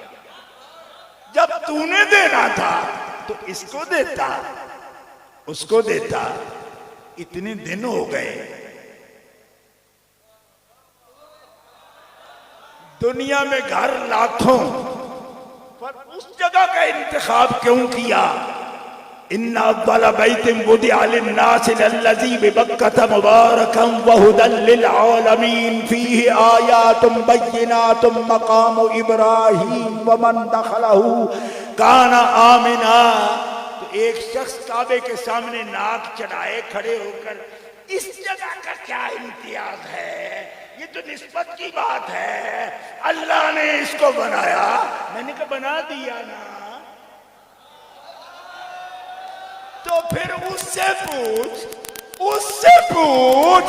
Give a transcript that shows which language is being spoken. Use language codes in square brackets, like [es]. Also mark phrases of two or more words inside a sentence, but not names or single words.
[ur] جب تو نے دینا تھا تو اس کو دیتا، اس کو دیتا. اتنے دن ہو گئے، دنیا میں گھر لاکھوں، پر اس جگہ کا انتخاب کیوں کیا? [ar] إن أول بيت وضع للناس للذي ببكة مباركا وهدى للعالمين فيه آيات بينات مقام إبراهيم ومن دخله كان آمنا. [ur] تو ایک شخص کعبے کے سامنے ناک چڑھائے کھڑے ہو کر، اس جگہ کا کیا امتیاز ہے? یہ تو نسبت کی بات ہے، اللہ نے اس کو بنایا. میں نے کہا بنا دیا نا، تو پھر اس سے پوچھ.